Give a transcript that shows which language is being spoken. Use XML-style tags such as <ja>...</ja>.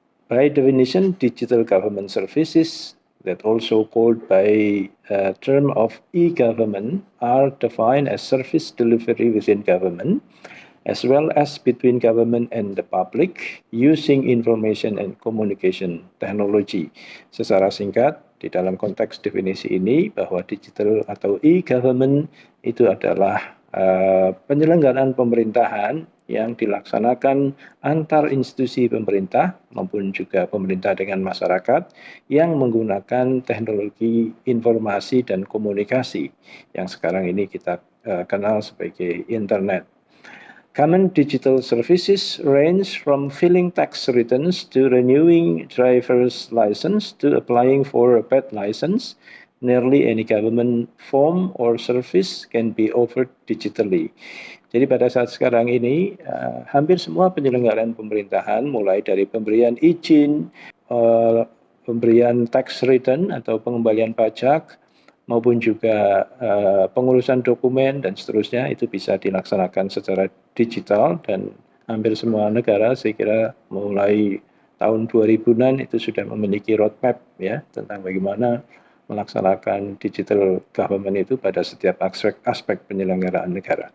<en>By definition, digital government services, that also called by term of e-government, are defined as service delivery within government, as well as between government and the public, using information and communication technology.</en> <id>Secara singkat, di dalam konteks definisi ini, bahwa digital atau e-government itu adalah penyelenggaraan pemerintahan yang dilaksanakan antar institusi pemerintah maupun juga pemerintah dengan masyarakat yang menggunakan teknologi informasi dan komunikasi yang sekarang ini kita kenal sebagai internet.</id> <en>Common digital services range from filing tax returns to renewing driver's license to applying for a pet license. Nearly any government form or service can be offered digitally.</en> <id>Jadi pada saat sekarang ini hampir semua penyelenggaraan pemerintahan mulai dari pemberian izin, pemberian tax return atau pengembalian pajak maupun juga pengurusan dokumen dan seterusnya itu bisa dilaksanakan secara digital dan hampir semua negara saya kira mulai tahun 2000-an itu sudah memiliki roadmap ya tentang bagaimana melaksanakan digital government itu pada setiap aspek penyelenggaraan negara.</id>